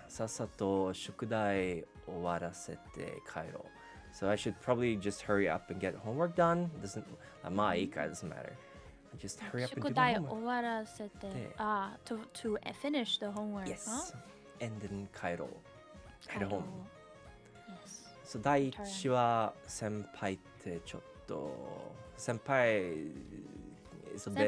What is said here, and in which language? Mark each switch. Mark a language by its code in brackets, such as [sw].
[ja] さっさと宿題終わらせて帰ろう。 [en] So I should probably just hurry up and get homework done. Doesn't [ja] まあいいか [en] doesn't matter. Just hurry up and do my [ja] 宿題 [en] homework. [ja] 終わらせて。 [en] to finish the homework. Yes. Huh? And then [ja] 帰ろう。 [en] Head home. Yes. [ja] So 第一は先輩ってちょっと先輩 [en] is a bit.